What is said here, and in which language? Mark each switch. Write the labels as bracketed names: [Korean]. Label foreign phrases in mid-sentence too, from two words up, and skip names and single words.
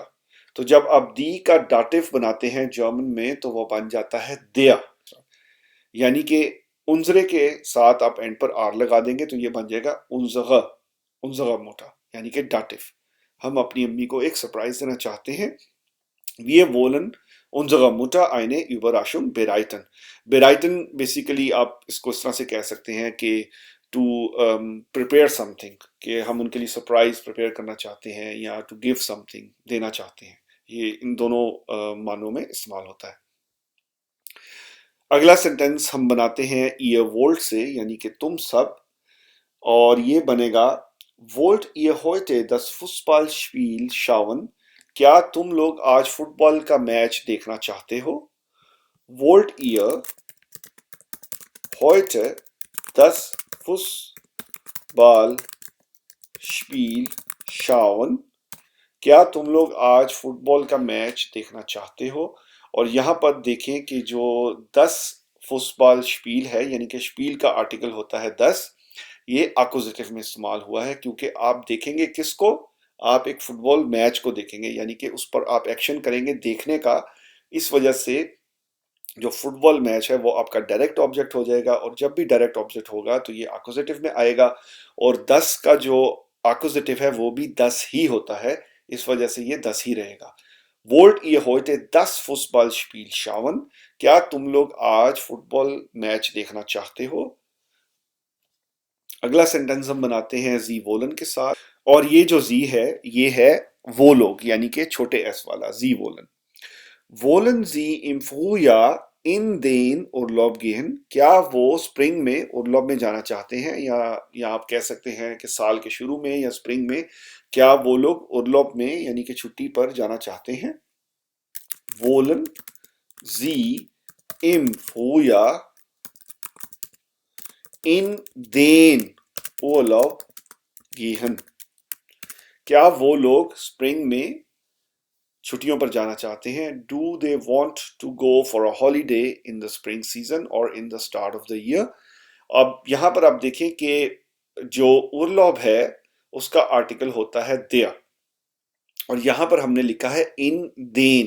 [Hindi] तो जब आप दी का डाटिव बनाते हैं जर्मन में तो वो बन जाता है देयर, यानी कि उनजरे के साथ आप एंड पर आर लगा देंगे तो ये बन जाएगा उनज़रे, [German] unsere Mutter, [Hindi] यानी कि डाटिव। हम अपनी अम्मी को एक सरप्राइज देना चाहते हैं। [German] Wir wollen unsere Mutter eine Überraschung bereiten. [Hindi] Bereiten बेसिकली आप इसको इस तरह से कह सकते हैं कि [English] to prepare something, [Hindi] कि हम उनके लिए सरप्राइज प्रिपेयर करना चाहते हैं या [English] to give something, [Hindi] देना चाहते हैं। ये इन दोनों मानों में इस्तेमाल होता है। अगला सेंटेंस हम बनाते हैं [German] ihr wollt [Hindi] से, यानी कि तुम सब, और ये बनेगा [German] wollt ihr heute das Fußballspiel schauen? [Hindi] क्या तुम लोग आज फुटबॉल का मैच देखना चाहते हो? [German] Wollt ihr heute das Fußballspiel schauen? [Hindi] क्या तुम लोग आज फुटबॉल का मैच देखना चाहते हो? और यहाँ पर देखें कि जो [German] 10 Fußball Spiel [Hindi] है, यानी कि स्पील का आर्टिकल होता है 10, ये अक्यूजेटिव में इस्तेमाल हुआ है, क्योंकि आप देखेंगे किसको? आप एक फुटबॉल मैच को देखेंगे, यानी कि उस पर आप एक्शन करेंगे देखने का। इस वजह से जो फुटबॉल मैच है वो आपका [English] direct object [Hindi] हो जाएगा, और जब भी [English] direct object [Hindi] होगा तो ये अक्यूजेटिव में आएगा, और 10 का जो अक्यूजेटिव है वो भी 10 ही होता है, इस वजह से ये 10 ही रहेगा। [German] Wollt ihr heute das Fußballspiel schauen? [Hindi] क्या तुम लोग आज फुटबॉल मैच देखना चाहते हो? अगला सेंटेंस हम बनाते हैं [German] sie wollen [Hindi] के साथ, और ये जो जी है ये है वो लोग, यानी कि छोटे एस वाला [German] sie wollen. Wollen Sie im Frühjahr in den Urlaub gehen? [Hindi] क्या वो स्प्रिंग में उर्लॉब में जाना चाहते हैं, या आप कह सकते हैं कि साल के शुरू में या स्प्रिंग में क्या वो लोग उर्लॉब में यानी कि छुट्टी पर जाना चाहते हैं? [German] Wollen Sie im Frühjahr in den Urlaub gehen? [Hindi] क्या वो लोग स्प्रिंग में छुट्टियों पर जाना चाहते हैं? [English] Do they want to go for a holiday in the spring season or in the start of the year? [Hindi] अब यहां पर आप देखें कि जो उर्लॉब है उसका आर्टिकल होता है देयर, और यहां पर हमने लिखा है [German] in den.